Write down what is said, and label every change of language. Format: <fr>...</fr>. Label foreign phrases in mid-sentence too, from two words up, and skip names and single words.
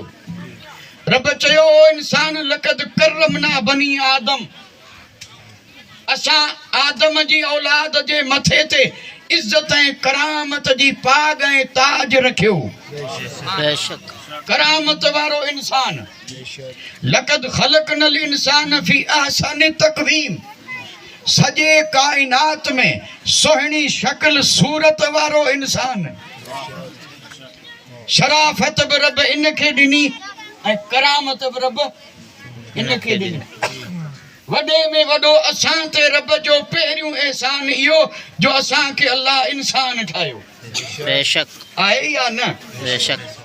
<sd>रब चयो इंसान</sd> <ar>لقد كرمنا بني آدم</ar> <sd>असां आदम जी औलाद जे मथे ते इज़त ऐं करामत जी पाग ऐं ताज रखियो करामत वारो इंसान।</sd> <ar>لقد خلقنا الإنسان في أحسن تقويم</ar> <sd>सॼे काइनात में सुहिणी शक्ल सूरत वारो इंसान। शराफ़त बि रब इन खे ॾिनी ऐं करामत बि रब इन खे ॾिनी। वॾे में वॾो असां ते रब जो पहिरियों एहसान इहो जो असांखे अल्लाह इंसान ठाहियो बेशक आहे या न बेशक।</sd>